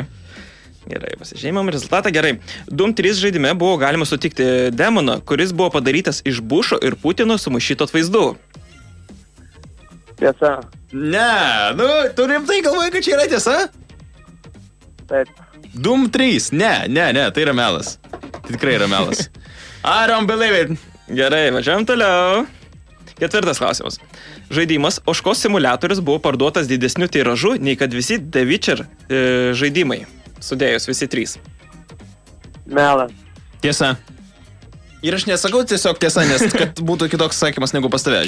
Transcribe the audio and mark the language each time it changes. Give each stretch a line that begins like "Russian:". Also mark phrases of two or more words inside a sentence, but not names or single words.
Lithuanian: Gerai, pasižymam rezultatą, gerai. Doom 3 žaidime buvo galima sutikti demoną, kuris buvo padarytas iš Bušo ir Putino sumaišytų atvaizdų. Tiesa. Ne, tu rimtai galvoji, kad čia yra tiesa? Taip. Doom 3, ne, tai yra melas. Tai tikrai yra melas.
English: I don't believe it.
Lithuanian: Gerai, važiuojam toliau. Ketvirtas klausimas. Žaidimas Ožkos simuliatorius buvo parduotas didesniu tiražu, nei kad visi The Witcher žaidimai. Sudėjus visi 3. Melas. Tiesa. Ir aš nesakau tiesiog tiesa, nes kad būtų kitoks sakymas negu pas tave.